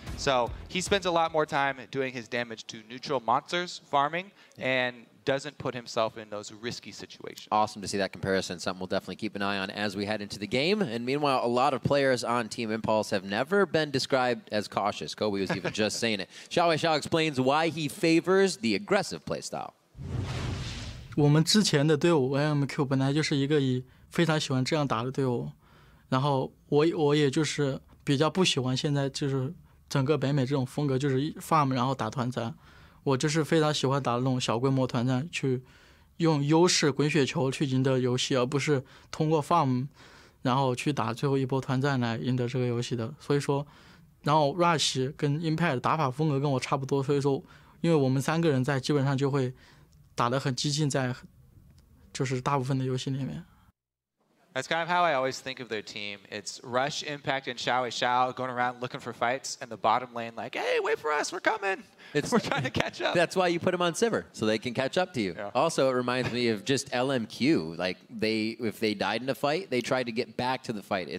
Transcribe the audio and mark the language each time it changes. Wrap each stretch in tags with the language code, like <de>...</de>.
<en>So he spends a lot more time doing his damage to neutral monsters, farming, and doesn't put himself in those risky situations. Awesome to see that comparison. Something we'll definitely keep an eye on as we head into the game. And meanwhile, a lot of players on Team Impulse have never been described as cautious. Kobe was even just saying it. Xiao Xiao explains why he favors the aggressive playstyle.</en> <zh>我们之前的队伍 AMQ 本来就是一个以非常喜欢这样打的队伍，然后我也就是比较不喜欢现在就是整个北美这种风格，就是 farm 然后打团战。我就是非常喜欢打那种小规模团战，去用优势滚雪球去赢得游戏，而不是通过 farm 然后去打最后一波团战来赢得这个游戏的。所以说，然后 Rush 跟 Impact 打法风格跟我差不多，所以说因为我们3个人在基本上就会打得很激进，在就是大部分的游戏里面。</zh> <en>That's kind of how I always think of their team. It's Rush, Impact, and Xiao Xiao going around looking for fights, and the bottom lane like, hey, wait for us, we're coming. We're trying to catch up. That's why you put them on Sivir, so they can catch up to you. Yeah. Also, it reminds me of just LMQ. Like, if they died in a fight, they tried to get back to the fight.</en>